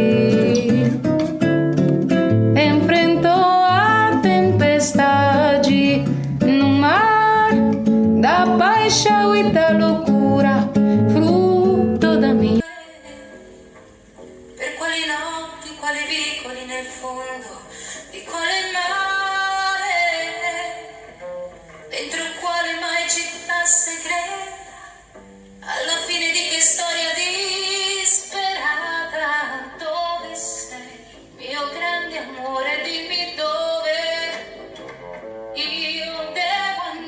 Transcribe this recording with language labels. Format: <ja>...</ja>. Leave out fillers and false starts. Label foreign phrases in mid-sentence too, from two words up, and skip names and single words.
<pt>enfrentou a tempestade no mar da paixão e da loucura, fruto da minha.</pt> <it>Per quali notti, quali vicoli nel fondo di quale mare, dentro il quale mai città segreta. Alla fine di che storia disperata, dove sei, mio grande amore, dimmi dove io devo</it>